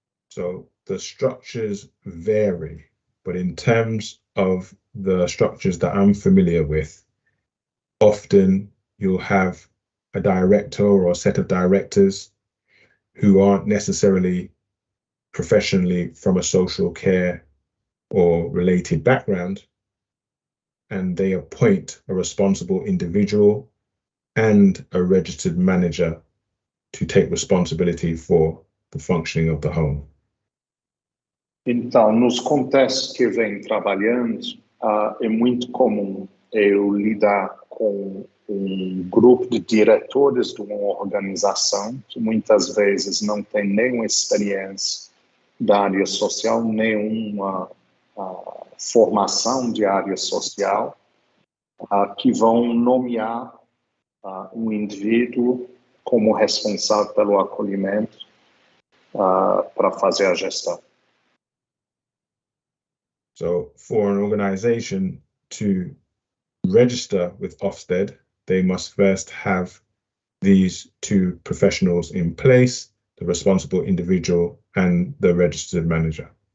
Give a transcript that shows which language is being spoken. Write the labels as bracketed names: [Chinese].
[English] So the structures vary, but in terms of the structures that I'm familiar with, often you'll have a director or a set of directors who aren't necessarily professionally from a social care or related background, and they appoint a responsible individual and a registered manager to take responsibility for the functioning of the home. [Portuguese] Então, nos contextos que eu venho trabalhando, é muito comum eu lidar com um grupo de diretores de uma organização que muitas vezes não tem nenhuma experiência da área social, nenhuma formação de área social, que vão nomear um indivíduo como responsável pelo acolhimento para fazer a gestão. [English] So for an organization to register with Ofsted, they must first have these two professionals in place, the responsible individual and the registered manager.